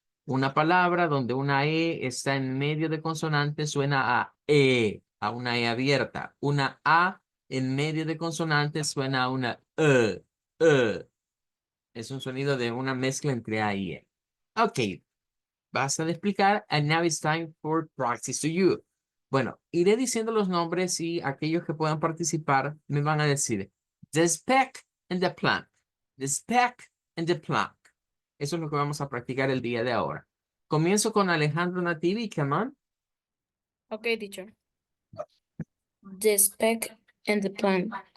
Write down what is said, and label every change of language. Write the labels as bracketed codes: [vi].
[es] Una palabra donde una E está en medio de consonante suena a una E abierta. Una A en medio de consonante suena a una E. Es un sonido de una mezcla entre A y E. Ok, basta de explicar. [en] And now it's time for practice to you. [es] Bueno, iré diciendo los nombres y aquellos que puedan participar me van a decir [en] the speck and the plank. The speck and the plank. [es] Eso es lo que vamos a practicar el día de ahora. Comienzo con Alejandro Nativi, [en] come on. Okay, teacher. The speck and the plan.